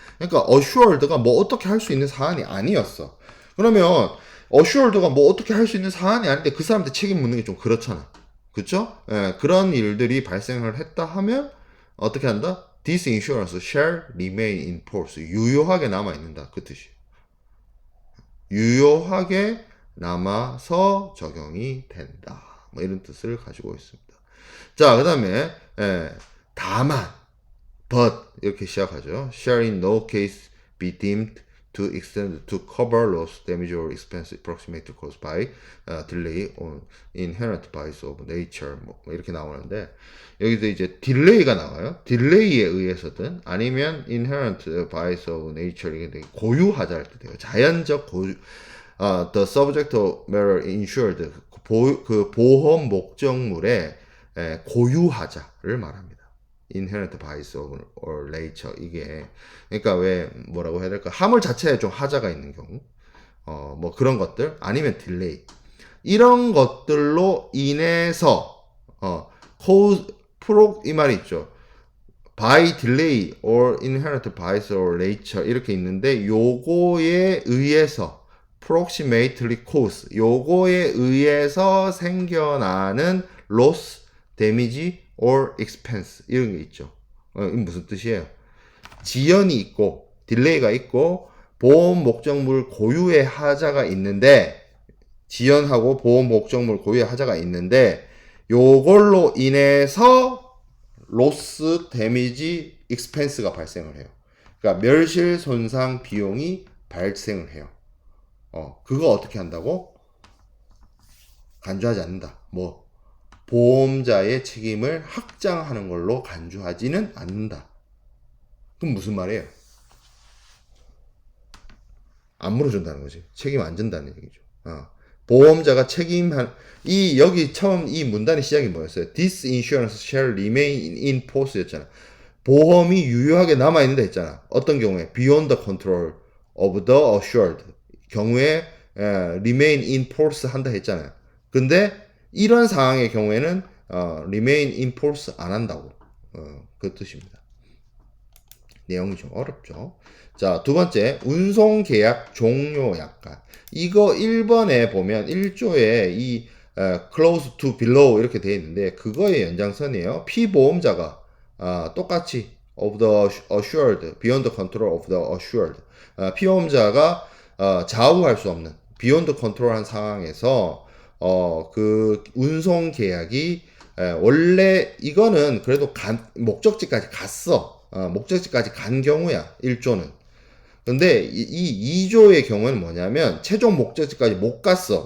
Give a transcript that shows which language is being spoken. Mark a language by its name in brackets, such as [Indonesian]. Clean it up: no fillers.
[Korean] 그러니까 assured가 뭐 어떻게 할 수 있는 사안이 아니었어. 그러면 assured가 뭐 어떻게 할 수 있는 사안이 아닌데 그 사람한테 책임 묻는 게 좀 그렇잖아. 그쵸? 예, 그런 일들이 발생을 했다 하면 어떻게 한다? [English] This insurance shall remain in force. [Korean] 유효하게 남아 있는다. 그 뜻이. 유효하게 남아서 적용이 된다. 뭐 이런 뜻을 가지고 있습니다. 자, 그 다음에 다만, but 이렇게 시작하죠. [English] Shall in no case be deemed to extend to cover loss, damage or expense approximately caused by delay on inherent bias of nature [Korean] 뭐 이렇게 나오는데 여기서 이제 딜레이가 나와요. 딜레이에 의해서든 아니면 [English] inherent bias of nature [Korean] 이게 되게 고유하자 할 때 돼요. 자연적 고유 [English] the subject matter insured [Korean] 그 보험 목적물의 고유하자를 말합니다. [English] inherent bias or nature [Korean] 이게 그러니까 왜 뭐라고 해야 될까? 화물 자체에 좀 하자가 있는 경우 뭐 그런 것들 아니면 딜레이 이런 것들로 인해서 cause 이 말이 있죠. [English] by delay or inherent bias or nature [Korean] 이렇게 있는데 요거에 의해서 [English] approximately cause [Korean] 요거에 의해서 생겨나는 [English] loss, damage or expense [Korean] 이런 게 있죠. 이게 무슨 뜻이에요? 지연이 있고 딜레이가 있고 보험 목적물 고유의 하자가 있는데 지연하고 보험 목적물 고유의 하자가 있는데 요걸로 인해서 로스, 데미지, 익스펜스가 발생을 해요. 그러니까 멸실 손상 비용이 발생을 해요. 그거 어떻게 한다고? 간주하지 않는다. 뭐 보험자의 책임을 확장하는 걸로 간주하지는 않는다. 그럼 무슨 말이에요? 안 물어준다는 거지. 책임 안 진다는 얘기죠. 보험자가 여기 처음 이 문단의 시작이 뭐였어요? [English] This insurance shall remain in force [Korean] 였잖아. 보험이 유효하게 남아있는다 했잖아. 어떤 경우에? [English] Beyond the control of the assured. [Korean] 경우에, [English] remain in force [Korean] 한다 했잖아요. 근데, 이런 상황의 경우에는, [English] remain in force [Korean] 안 한다고. 그 뜻입니다. 내용이 좀 어렵죠. 자, 두 번째, 운송계약 종료 약관. 이거 1번에 보면 1조에 이 close to below 이렇게 되어 있는데 그거의 연장선이에요. 피보험자가 똑같이 [English] of the assured, beyond the control of the assured. [Korean] 피보험자가 좌우할 수 없는 [English] beyond control [Korean] 한 상황에서 그 운송 계약이 원래 이거는 그래도 목적지까지 갔어. 목적지까지 간 경우야. 1조는. 근데 이 2조의 경우는 뭐냐면 최종 목적지까지 못 갔어.